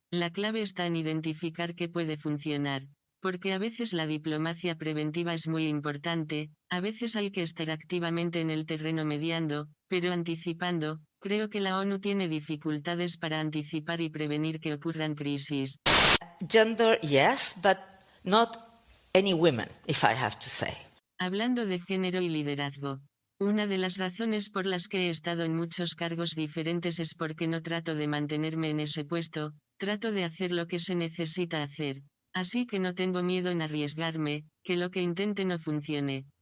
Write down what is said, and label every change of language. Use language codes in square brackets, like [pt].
[es] La clave está en identificar qué puede funcionar. Porque a veces la diplomacia preventiva es muy importante, a veces hay que estar activamente en el terreno mediando, pero anticipando. Creo que la ONU tiene dificultades para anticipar y prevenir que ocurran crisis. [en] Gender, yes, but not any women, if I have to say. [es] Hablando de género y liderazgo. Una de las razones por las que he estado en muchos cargos diferentes es porque no trato de mantenerme en ese puesto, trato de hacer lo que se necesita hacer. Así que no tengo miedo en arriesgarme, que lo que intente no funcione.